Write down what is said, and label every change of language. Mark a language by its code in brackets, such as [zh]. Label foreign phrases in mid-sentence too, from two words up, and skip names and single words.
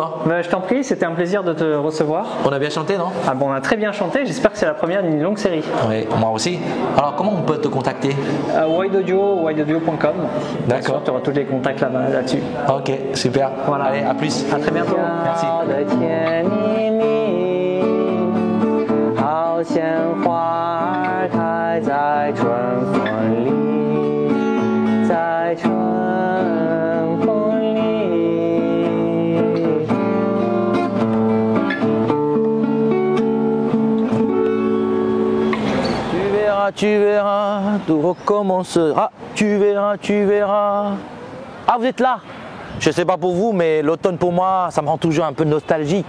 [fr] Je t'en prie, c'était un plaisir de te recevoir. On a bien chanté, non? Ah bon, on a très bien chanté, j'espère que c'est la première d'une longue série. Oui, moi aussi. Alors comment on peut te contacter? wideaudio.com. D'accord. Tu auras tous les contacts là-dessus. Ok, super. Voilà. Allez, à plus. À très bientôt. Merci. [zh] 好像花儿开在春风里，在春风里。 [fr] Tu verras, tout recommencera. Tu verras. Ah, vous êtes là? Je ne sais pas pour vous, mais l'automne pour moi, ça me rend toujours un peu nostalgique.